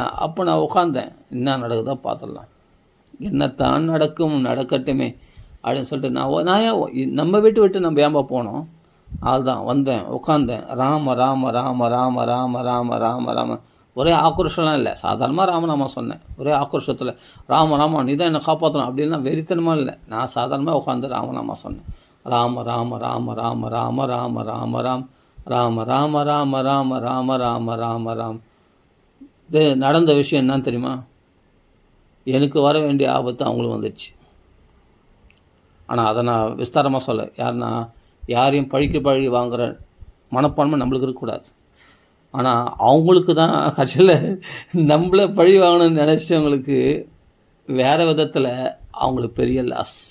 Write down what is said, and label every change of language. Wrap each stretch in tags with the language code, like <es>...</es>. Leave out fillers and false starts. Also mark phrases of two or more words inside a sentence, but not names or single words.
<ta>அப்போ நான் உட்காந்தேன், என்ன நடக்குதோ பார்த்துடலாம், என்னத்தான் நடக்கட்டுமே அப்படின்னு சொல்லிட்டு நான் நம்ம விட்டு நம்ம ஏன்பா போனோம். அதுதான் வந்தேன், உட்காந்தேன், ராம ராம ராம ராம ராம ராம ராம ராம. ஒரே ஆக்ரோஷம்லாம் இல்லை, சாதாரணமாக ராமநாமா சொன்னேன். ஒரே ஆக்ரோஷத்தில் ராம ராமா நீ தான் என்னை காப்பாற்றணும் அப்படின்னா வெறித்தனமாக இல்லை, நான் சாதாரணமாக உட்காந்து ராமநாமா சொன்னேன். ராம ராம ராம ராம ராம ராம ராம ராம் ராம ராம ராம ராம ராம ராம ராம ராம். இது நடந்த விஷயம் என்னன்னு தெரியுமா? எனக்கு வர வேண்டிய ஆபத்து அவங்களுக்கு வந்துடுச்சு. ஆனால் அதை நான் விஸ்தாரமாக சொல்ல, யாரையும் பழி வாங்குகிற மனப்பான்மை நம்மளுக்கு இருக்கக்கூடாது. ஆனால் அவங்களுக்கு தான் கட்சியில் நம்மளை பழி வாங்கணும்னு நினச்சவங்களுக்கு வேறு விதத்தில் அவங்களுக்கு பெரிய லாஸ்.</ta>